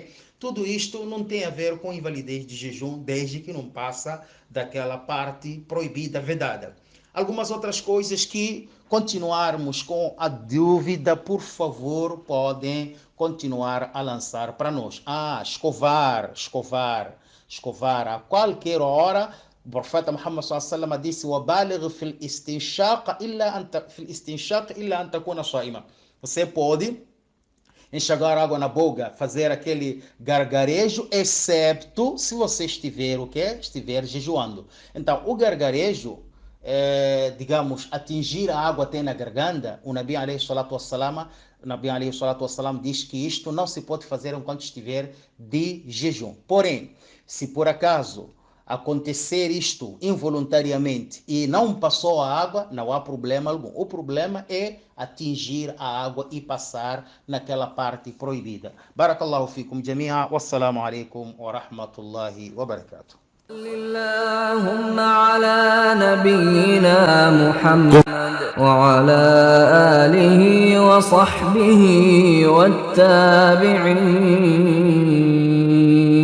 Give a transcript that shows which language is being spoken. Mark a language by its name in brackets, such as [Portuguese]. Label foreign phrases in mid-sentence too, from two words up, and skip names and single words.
[Portuguese] Tudo isto não tem a ver com invalidez de jejum, desde que não passa daquela parte proibida, vedada. Algumas outras coisas que continuarmos com a dúvida, por favor, podem continuar a lançar para nós. Escovar a qualquer hora. O profeta [Arabic] Muhammad صلى الله عليه disse: "وبالغ في الاستنشاق إلا أن تكون صائما." [Portuguese] Você pode enxagar água na boca, fazer aquele gargarejo, excepto se você estiver o quê? Estiver jejuando. Então, o gargarejo, digamos, atingir a água até na garganta, o [Arabic] نبي عليه الصلاة والسلام [Portuguese] diz que isto não se pode fazer enquanto estiver de jejum. Porém, se por acaso acontecer isto involuntariamente e não passou a água, não há problema algum. O problema é atingir a água e passar naquela parte proibida. [Arabic] بارك الله فيكم جميعا والسلام عليكم ورحمة الله وبركاته. اللهم على نبينا محمد وعلى آله وصحبه والتابعين